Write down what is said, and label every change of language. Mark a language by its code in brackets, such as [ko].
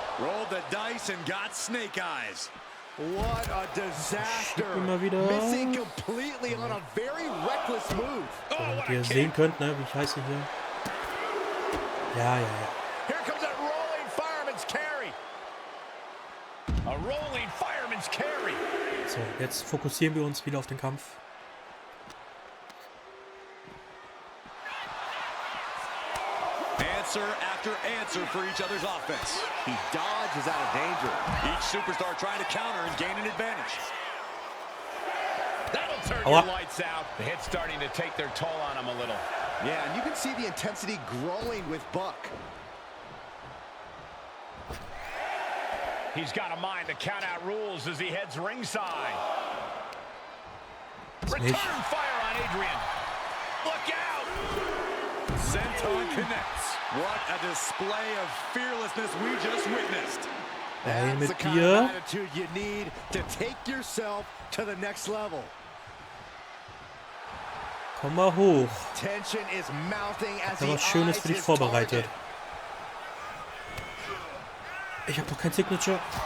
[en] Rolled the dice and got snake eyes. What a disaster. [de] Immer wieder. [en] Missing completely on a very reckless move. [de] Damit ihr sehen könnt, ne, wie ich heiße hier. Ja. [en] Here comes that rolling fireman's carry. A rolling fireman's carry. [de] So, jetzt fokussieren wir uns wieder auf den Kampf. [en] Answer after answer for each other's offense. He dodges out of danger. Each superstar trying to counter and gain an advantage. That'll turn your lights out. The hit's starting to take their toll on him a little. Yeah, and you can see the intensity growing with Buck. He's got to mind the count-out rules as he heads ringside. Return fire on Adrian. Look out! Senton connects. What a display of fearlessness we just witnessed. That's the kind of attitude you need to take yourself to the next level. [de] Komm mal hoch. [en] Tension is mounting as [de] Ich habe was Schönes für dich vorbereitet. Ich habe doch kein Signature.